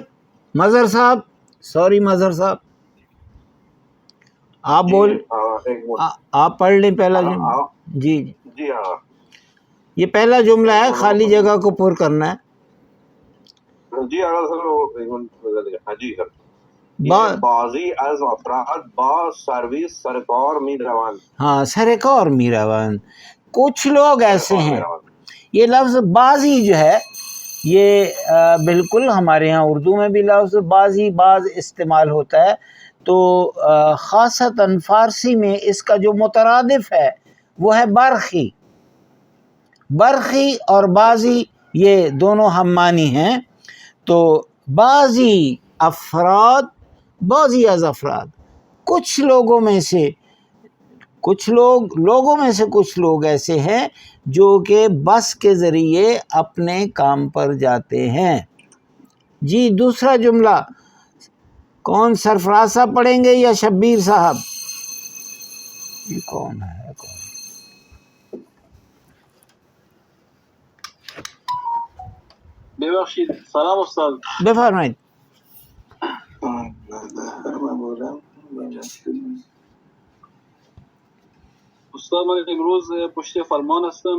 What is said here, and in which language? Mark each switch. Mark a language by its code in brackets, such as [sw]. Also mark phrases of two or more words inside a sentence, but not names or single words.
[ur] مظہر صاحب، سوری مظہر صاحب، آپ آپ پڑھ لیں پہلا جملہ. جی جی ہاں یہ پہلا جملہ ہے، خالی جگہ کو پر کرنا ہے. جی ہاں جی سر. [fa] بعضی از افراد با سروس سرکار می روند. ہاں سرکار می روند، [ur] کچھ لوگ ایسے ہیں. یہ لفظ بعضی جو ہے یہ بالکل ہمارے ہاں اردو میں بھی لفظ بعضی بعض استعمال ہوتا ہے، تو خاصتاً فارسی میں اس کا جو مترادف ہے وہ ہے برخی. برخی اور بعضی یہ دونوں ہم معنی ہیں. [fa] تو بعضی افراد، بعضی از افراد، [ur] کچھ لوگوں میں سے کچھ لوگ ایسے ہیں جو کہ بس کے ذریعے اپنے کام پر جاتے ہیں. جی دوسرا جملہ کون سرفراز صاحب پڑھیں گے یا شبیر صاحب؟ یہ کون ہے [fa] ببخشید سلام استاد. بفرمایید. استاد من امروز پشت فرمان هستم.